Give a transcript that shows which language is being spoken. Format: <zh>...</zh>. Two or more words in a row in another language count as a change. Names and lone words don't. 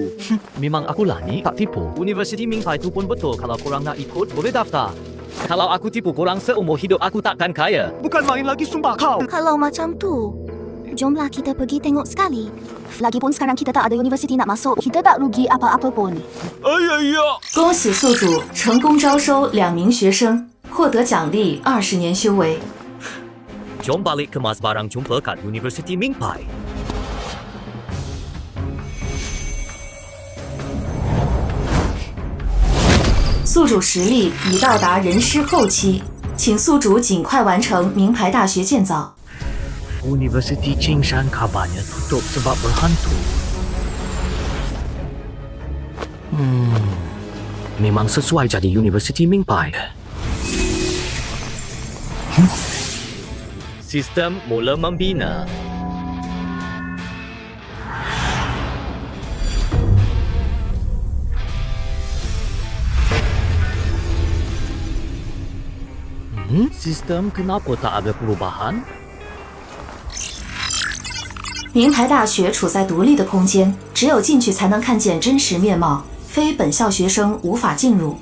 <ms>Memang akulah ni, tak tipu. Universiti Mingpai tu pun betul. Kalau korang nak ikut, boleh daftar. Kalau aku tipu korang seumur hidup, aku takkan kaya. Bukan main lagi, sumpah kau. Kalau macam tu, jomlah kita pergi tengok sekali. Lagipun sekarang kita tak ada universiti nak masuk, kita tak rugi apa-apa pun.</ms> <zh>恭喜宿主成功招收2名学生，获得奖励20年修为。</zh> <ms>Jom balik kemas barang jumpa kat Universiti Mingpai.</ms> <zh>"宿主实力已到达人师后期，请宿主尽快完成名牌大学建造。</zh> <ms>Universiti Chingshan kabarnya tutup sebab berhantu. Memang sesuai jadi Universiti Mingpai. Sistem mula membina. Sistem kenapa tak ada perubahan?</ms> <zh>名牌大学处在独立的空间，只有进去才能看见真实面貌，非本校学生无法进入。</zh>